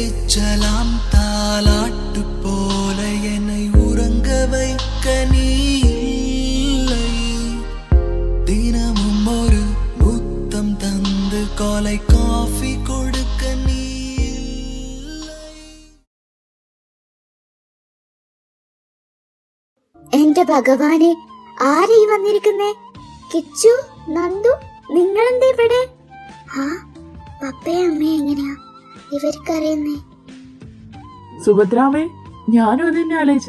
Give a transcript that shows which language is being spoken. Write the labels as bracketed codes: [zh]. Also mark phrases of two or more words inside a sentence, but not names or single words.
[ta] ஊஞ்சலாம் தாலாட்டு போல என்னை உறங்க வைக்க நீ இல்லை. தினமும் ஒரு முத்தம் தந்து காலை காஃபி கொடுக்க நீ இல்லை. [ml] എന്റെ ഭഗവാനെ, ആരീ വന്നിരിക്കുന്നേ? കിച്ചു, നന്ദു, നിങ്ങളെന്താ ഇവിടെ? ആ പപ്പയും അമ്മയും എങ്ങനെയാ ഇവർക്കറിയുന്നേ? സുഭദ്രാമേ, ഞാനും അതെന്നെ ആലോചിച്ചേ.